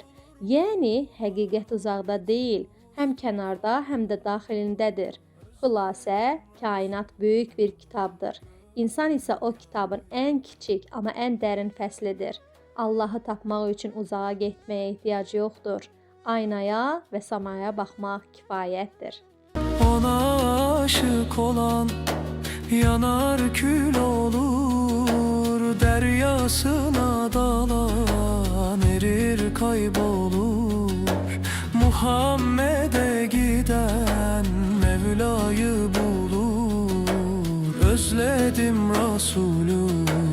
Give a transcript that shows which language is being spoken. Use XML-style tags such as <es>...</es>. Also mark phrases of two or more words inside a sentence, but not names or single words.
<az>Yəni, həqiqət uzaqda deyil, həm kənarda, həm də daxilindədir. Xülasə, kainat böyük bir kitabdır. İnsan isə o kitabın ən kiçik, amma ən dərin fəslidir. Allahı tapmaq üçün uzağa getməyə ehtiyac yoxdur. Aynaya və samaya baxmaq kifayətdir.</az> <tr>Ona aşık olan yanar kül olur, deryasına dalan erir kaybolur. Muhammed'e giden Mevla'yı bulur, özledim Resulü.</tr>